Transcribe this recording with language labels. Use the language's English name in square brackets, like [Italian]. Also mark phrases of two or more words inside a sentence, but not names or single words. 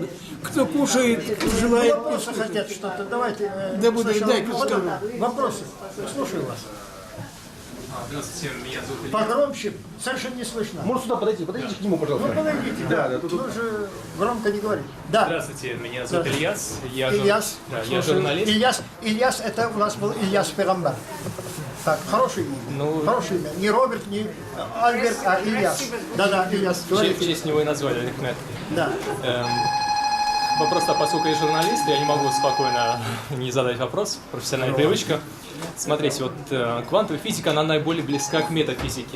[Russian] Кто кушает, желает... Вопросы хотят что-то, давайте. Да буду, дай-ка скажу. Вопросы, слушаю вас. Здравствуйте, меня зовут Илья. Погромче, совершенно не слышно. Может сюда подойти к нему, пожалуйста. Ну, подойдите, да. Лучше громко не говорить. Да. Здравствуйте, меня зовут Ильяс. Я Ильяс, журналист. Ильяс, это у нас был Ильяс Пирамбар. Так, хорошее имя. Хорошее имя. Не Роберт, не Альберт, а Ильяс. Да, Ильяс. В честь него и назвали Ахмед. Да. Просто поскольку я журналист, я не могу спокойно не задать вопрос. Профессиональная привычка. Смотрите, вот квантовая физика, она наиболее близка к метафизике.